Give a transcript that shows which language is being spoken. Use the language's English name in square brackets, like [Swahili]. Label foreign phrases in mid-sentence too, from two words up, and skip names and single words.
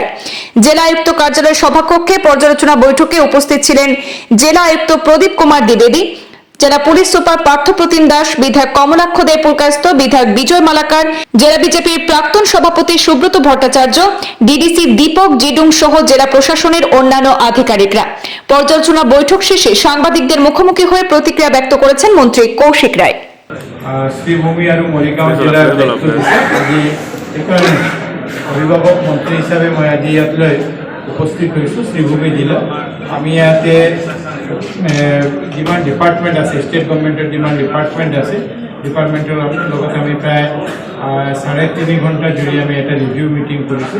[Bangla] জেলা আয়ুক্ত কার্যালয়ের সভাকক্ষে পর্যালোচনা বৈঠকে উপস্থিত ছিলেন জেলা আয়ুক্ত প্রদীপ কুমার দ্বিবেদী, জেলা পুলিশ সুপার পার্থপ্রতিম দাস, বিধায়ক কমলাক্ষ দে পুরকায়স্থ, বিধায়ক বিজয় মালাকার, জেলা বিজেপির প্রাক্তন সভাপতি সুব্রত ভট্টাচার্য, ডিডিসি দীপক জিডুং সহ জেলা প্রশাসনের অন্যান্য আধিকারিকরা। পর্যালোচনা বৈঠক শেষে সাংবাদিকদের মুখোমুখি হয়ে প্রতিক্রিয়া ব্যক্ত করেছেন মন্ত্রী কৌশিক রায়। [Assamese] শ্রীভূমি আর মৰিগাঁও জিলাৰ অভিভাৱক মন্ত্ৰী হিচাপে মই আজি ইয়াতলৈ উপস্থিত হৈছোঁ। শ্রীভূমি জিলা আমি ইয়াতে যিমান ডিপাৰ্টমেণ্ট আছে, [English] State Governmentৰ [Assamese] যিমান ডিপাৰ্টমেণ্ট আছে, ডিপাৰ্টমেণ্টৰ লগত আমি প্ৰায় 3.5 ঘণ্টা জুৰি আমি এটা [English] review meeting [Assamese] কৰিছোঁ।